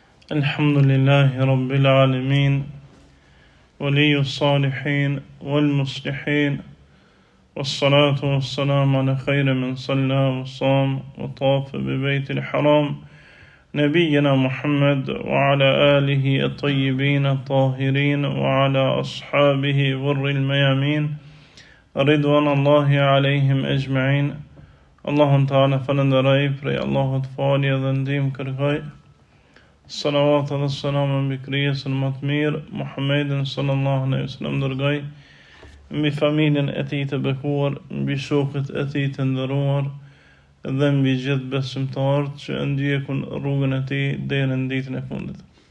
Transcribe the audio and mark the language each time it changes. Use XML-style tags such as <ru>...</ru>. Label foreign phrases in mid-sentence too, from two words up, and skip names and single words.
<ar>الحمد لله رب العالمين ولي الصالحين والمصلحين والصلاة والسلام على خير من صلى وصام وطاف ببيت الحرام نبينا محمد وعلى آله الطيبين الطاهرين وعلى أصحابه غر الميامين رضوان الله عليهم أجمعين.</ar> <sq>Allahun ta'ala falenderoj prej Allahut falje dhe ndihmë kërkoj. Salavat dhe selam mbi krijesën më të mirë, Muhammedin</sq> <ar>صلى الله عليه وسلم,</ar> <sq>dërgoj mbi familjen e tij të bekuar, mbi shokët e tij të nderuar dhe mbi gjithë besimtarët që ndjekun rrugën e tij deri në ditën e fundit.</sq>